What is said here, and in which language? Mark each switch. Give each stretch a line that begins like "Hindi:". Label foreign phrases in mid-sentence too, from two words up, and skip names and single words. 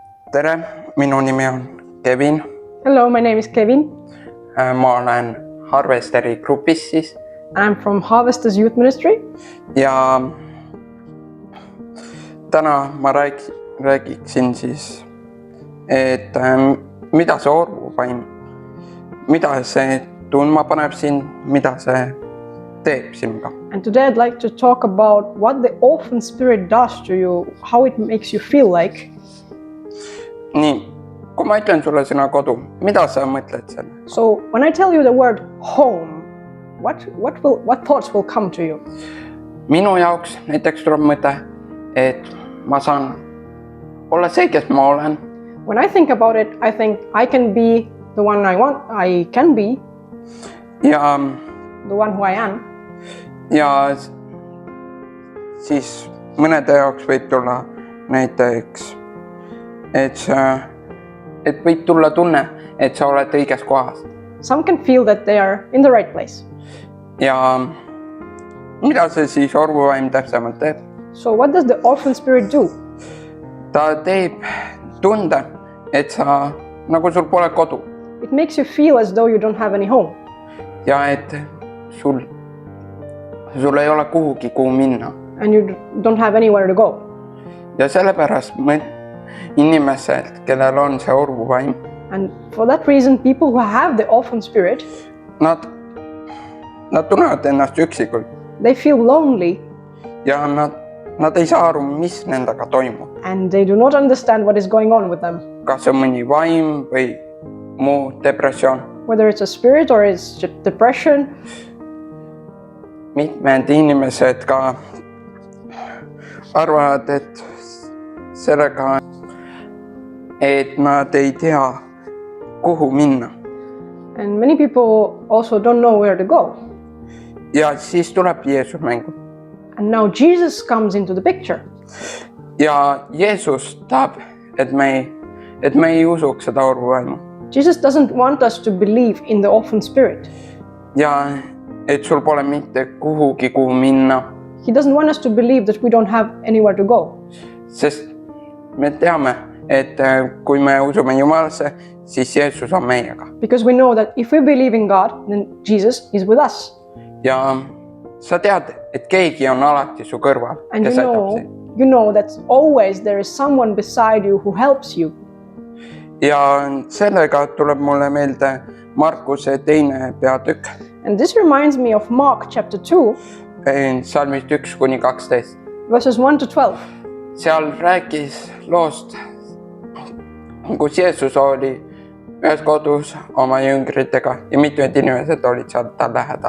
Estonian: tere, minu nimi on Kevin.
English: Hello, my name is Kevin.
Estonian: Ma olen Harvesteri grupis siis.
English: I'm from Harvesters Youth Ministry.
Estonian: Ja täna ma räägiksin siis, et mida see orvuvaim, mida see tundma paneb sind, mida see teeb sinuga.
English: And today I'd like to talk about what the orphan spirit does to you, how it makes you feel like.
Estonian: Nii, kui ma ütlen sulle sõna kodu, mida sa mõtled selle?
English: So when I tell you the word home, what thoughts will come to you?
Estonian: Minu jaoks näiteks tuleb mõte, et ma saan olla see, kes ma olen.
English: When I think about it, I think I can be the one I can be.
Estonian: Ja
English: the one who I am.
Estonian: Ja siis mõnede jaoks võib tulla näiteks, et võib tulla tunne, et sa oled õiges kohas.
English: Some can feel that they are in the right place.
Estonian: Ja mida see siis orvuvaim täpsemalt teeb?
English: So what does the orphan spirit do?
Estonian: Ta teeb tunde, et sa nagu sul pole kodu.
English: It makes you feel as though you don't have any home.
Estonian: Ja et sul ei ole kuhugi, kuhu minna.
English: And you don't have anywhere to go.
Estonian: Ja sellepärast inimesed, kellel on see orvuvaim.
English: And for that reason, people who have the orphan spirit,
Estonian: nad tunnevad ennast üksikult.
English: They feel lonely.
Estonian: Ja nad ei saa aru, mis nendega toimub.
English: And they do not understand what is going on with them.
Estonian: Kas see on mõni vaim või muu depressioon.
English: Whether it's a spirit or it's just depression.
Estonian: Mitmed inimesed ka arvavad, et sellega, et nad ei tea, kuhu minna.
English: And many people also don't know where to go.
Estonian: Ja siis tuleb Jeesus mängu.
English: And now Jesus comes into the picture.
Estonian: Ja Jeesus tahab, et me ei usuks seda orvuvaimu.
English: Jesus doesn't want us to believe in the orphan spirit.
Estonian: Ja et sul pole mitte kuhugi, kuhu minna.
English: He doesn't want us to believe that we don't have anywhere to go.
Estonian: Sest me teame, et kui me usume Jumalasse, siis Jeesus on meiega.
English: Because we know that if we believe in God, then Jesus is with us.
Estonian: Ja sa tead, et keegi on alati su kõrval.
English: And you know that always there is someone beside you who helps you.
Estonian: Ja sellega tuleb mulle meelde Markuse 2. peatükk.
English: And this reminds me of Mark chapter 2.
Estonian: Salmist 1-12.
English: Verses 1-12.
Estonian: Seal rääkis loost, kus Jeesus oli ühes kodus oma jüngritega ja mitmed inimesed olid seal tal lähedal.